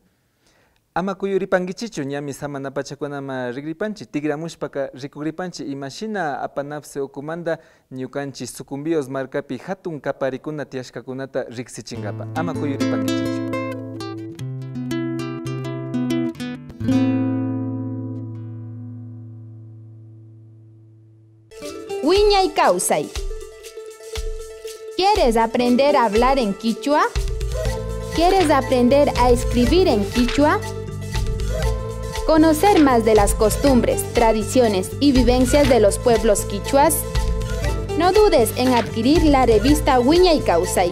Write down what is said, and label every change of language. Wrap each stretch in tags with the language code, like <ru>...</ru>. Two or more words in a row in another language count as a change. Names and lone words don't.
<qu>Ama kuyuripankichichu ñami samana pachakunama rikripanchi, tigramushpaka rikuripanchi imashina apanapse okumanta ñukanchi Sucumbíos markapi hatun kaparikuna tiyashkakunata riksichinkapa. Ama kuyuripankichichu. Wiñay Kawsay.</qu> <es>¿Quieres aprender a hablar en quichua? ¿Quieres aprender a escribir en quichua? ¿Conocer más de las costumbres, tradiciones y vivencias de los pueblos quichuas? No dudes en adquirir la revista Wiñay Kawsay.</es>